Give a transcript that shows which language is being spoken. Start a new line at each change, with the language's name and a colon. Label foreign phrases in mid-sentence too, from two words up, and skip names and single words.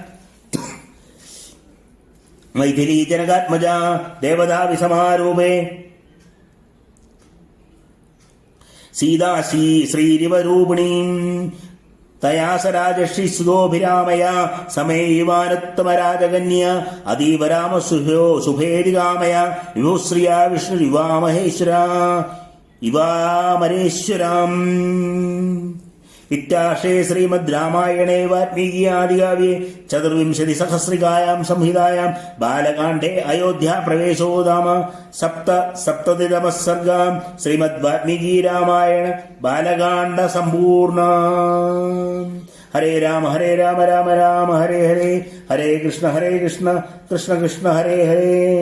Sanskrit: मैथिली जनकात्मजा देवदाविसमारूपे सीता श्रीरिवरूपिणीं तया स राजर्षि सुतोभिरामया समेयिवानुत्तमराजकन्या अतीव राम शुभेदिकामया विभुश्रिया विष्णुरिवामहेश्वरा इवामरेश्वराम् ഇത്യാശേ ശ്രീമദ് രാമായണേ വാൽമീകിയാദികാവ്യേ ചതുർവിംശതി സഹസ്രികായാം സംഹിതായാം ബാലകാണ്ഡേ അയോധ്യാ പ്രവേശോ നാമ സപ്തതിതമഃ സർഗാം ശ്രീമദ് വാൽമീകി രാമായണ ബാലകാണ്ഡ സമ്പൂർണ. ഹരേ രാമ രാമ രാമ ഹരേ ഹരേ, ഹരേ കൃഷ്ണ കൃഷ്ണ കൃഷ്ണ ഹരേ ഹരേ.